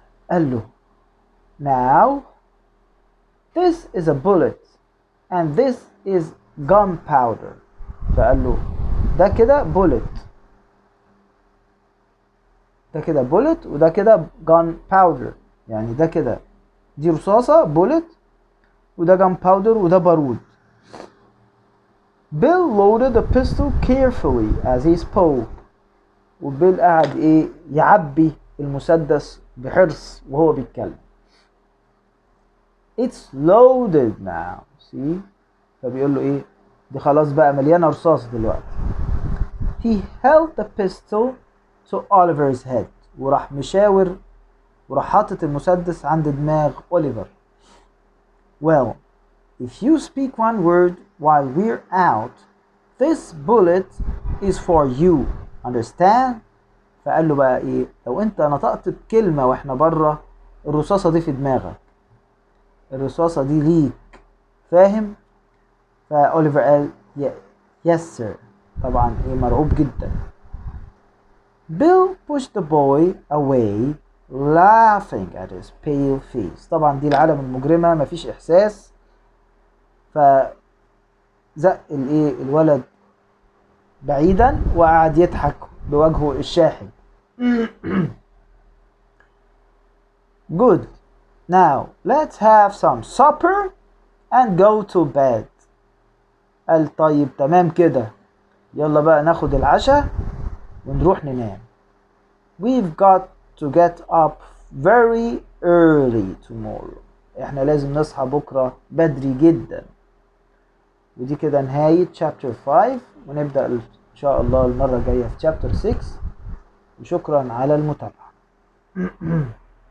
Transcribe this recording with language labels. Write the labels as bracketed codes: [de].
[ar] قال له [en] now this is a bullet and this is gunpowder. [ar] فقال له ده كده bullet، ده كده bullet وده كده gunpowder، يعني ده كده دي رصاصة bullet وده gunpowder وده بارود. [en] Bill loaded the pistol carefully as he spoke. [ar] وبيل قاعد ايه يعبي المسدس بحرص وهو بيتكلم. [en] It's loaded now. See؟ [ar] فبيقول له ايه؟ دي خلاص بقى مليانة رصاص دلوقتي. [en] He held the pistol to Oliver's head. [ar] وراح مشاور وراح حاطط المسدس عند دماغ أوليفر. [en] Well, if you speak one word while we're out, this bullet is for you. Understand? [ar] فقال له بقى ايه؟ لو انت نطقت بكلمة واحنا بره، الرصاصة دي في دماغك، الرصاصة دي ليك، فاهم؟ فأوليفر قال [en] yes sir. [ar] طبعا ايه مرعوب جدا. [en] Bill pushed the boy away laughing at his pale face. [ar] طبعا دي العالم المجرمة مفيش احساس، فزق الايه الولد بعيدا وقعد يضحك بوجهه الشاحب. [en] Good. Now let's have some supper and go to bed. [ar] قال طيب تمام كده، يلا بقى ناخد العشاء ونروح ننام. [en] We've got to get up very early tomorrow. [ar] احنا لازم نصحى بكرة بدري جدا. ودي كده نهاية chapter 5، ونبدأ إن شاء الله المرة الجاية في chapter 6. وشكرا على المتابعة.